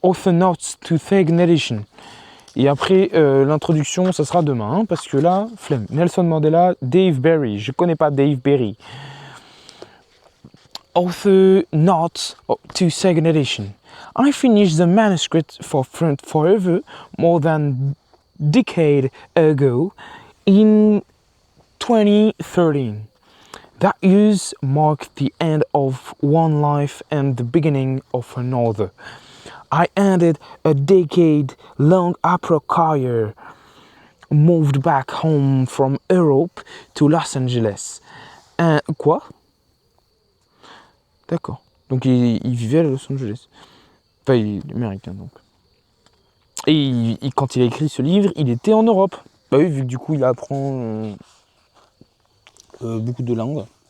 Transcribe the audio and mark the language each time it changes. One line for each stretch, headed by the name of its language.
English: Author Notes to Second Edition.
French: Et après, l'introduction, ça sera demain, hein, parce que là, flemme. Nelson Mandela, Dave Berry. Je connais pas Dave Berry.
English: Author Notes to Second Edition. I finished the manuscript for forever more than a decade ago in 2013. That use marked the end of one life and the beginning of another. I ended a decade-long opera career, moved back home from Europe to Los Angeles.
French: Quoi? D'accord. Donc il vivait à Los Angeles. Enfin, il est américain donc. Et quand il a écrit ce livre, il était en Europe. Bah oui, vu que du coup il apprend beaucoup de langues.